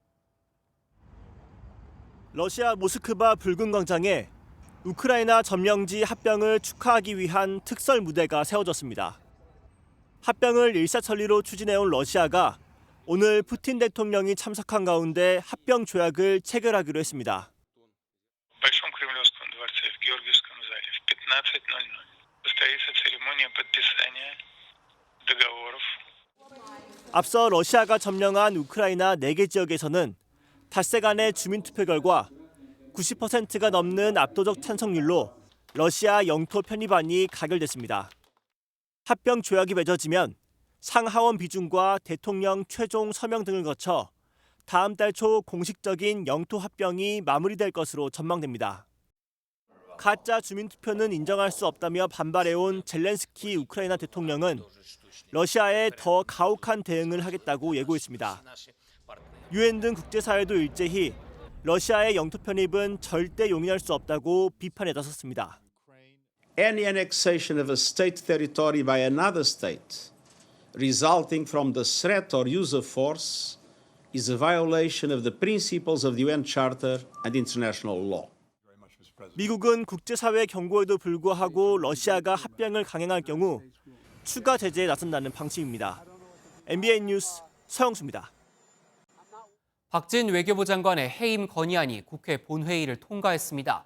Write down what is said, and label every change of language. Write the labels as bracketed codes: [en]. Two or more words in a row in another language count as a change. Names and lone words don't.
[ko] 러시아 모스크바 붉은 광장에 우크라이나 점령지 합병을 축하하기 위한 특설 무대가 세워졌습니다. 합병을 일사천리로 추진해온 러시아가 오늘 푸틴 대통령이 참석한 가운데 합병 조약을 체결하기로 했습니다. [ru] В Большом Кремлевском дворце в Георгиевском зале в 15:00 состоится церемония подписания договоров. [ko] 앞서 러시아가 점령한 우크라이나 4개 지역에서는 닷새 간의 주민투표 결과 90%가 넘는 압도적 찬성률로 러시아 영토 편입안이 가결됐습니다. 합병 조약이 맺어지면 상하원 비준과 대통령 최종 서명 등을 거쳐 다음 달 초 공식적인 영토 합병이 마무리될 것으로 전망됩니다. 가짜 주민투표는 인정할 수 없다며 반발해온 젤렌스키 우크라이나 대통령은 러시아에 더 가혹한 대응을 하겠다고 예고했습니다. 유엔 등 국제사회도 일제히 러시아의 영토 편입은 절대 용인할 수 없다고 비판에 나섰습니다. [en] Any annexation of a state territory by another state resulting from the threat or use of force is a violation of the principles of the UN Charter and international law. [ko] 미국은 국제사회 경고에도 불구하고 러시아가 합병을 강행할 경우 추가 제재에 나선다는 방침입니다. MBN 뉴스 서영수입니다. 박진 외교부 장관의 해임 건의안이 국회 본회의를 통과했습니다.